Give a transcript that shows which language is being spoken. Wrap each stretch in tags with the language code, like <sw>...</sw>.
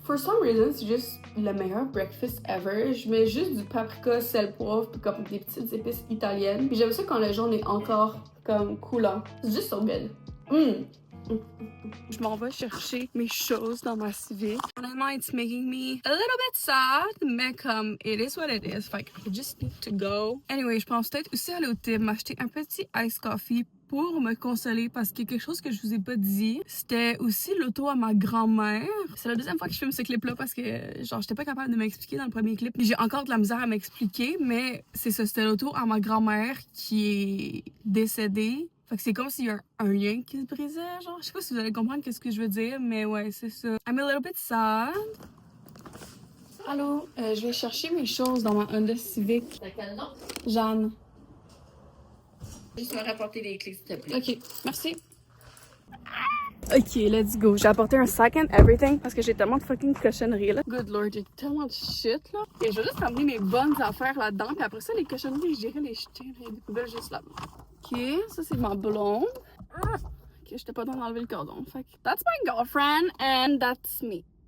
<en>For some reason,</en> <fr>c'est juste le meilleur breakfast ever. Je mets juste du paprika, sel, poivre, puis comme des petites épices italiennes. Puis j'aime ça quand le jaune est encore comme coulant. C'est juste</fr> <en>so good.</en> <fr>Je m'en vais chercher mes choses dans ma Civic. Honnêtement,</fr> <en>it's making me a little bit sad,</en> <fr>mais comme</fr> <en>it is what it is. Like, I just need to go.</en> <fr>Anyway, je pense peut-être aussi aller au Tib m'acheter un petit iced coffee pour me consoler parce qu'il y a quelque chose que je vous ai pas dit. C'était aussi l'auto à ma grand-mère. C'est la deuxième fois que je filme ce clip-là parce que genre j'étais pas capable de m'expliquer dans le premier clip. J'ai encore de la misère à m'expliquer, mais c'est ça, c'était l'auto à ma grand-mère qui est décédée. Fait que c'est comme s'il y a un lien qui se brisait, genre. Je sais pas si vous allez comprendre qu'est-ce que je veux dire, mais ouais, c'est ça.</fr> <en>I'm a little bit sad.</en> <fr>Allô, je vais chercher mes choses dans ma Honda Civic. T'as quel nom? Jeanne. Juste me rapporter les clés, s'il te plaît. Ok, merci. Ok,</fr> <en>let's go.</en> <fr>J'ai apporté un sac</fr> <en>and everything</en> <fr>parce que j'ai tellement de fucking cochonneries là.</fr> <en>Good lord,</en> <fr>j'ai tellement de shit là. Et je vais juste ramener mes bonnes affaires là-dedans. Puis après ça, les cochonneries, j'irai les jeter dans les poubelles juste là-bas. Ok, ça c'est ma blonde. Ok, j'étais pas dans d'enlever le cordon. Fait que</fr> <en>that's my girlfriend and that's me.</en>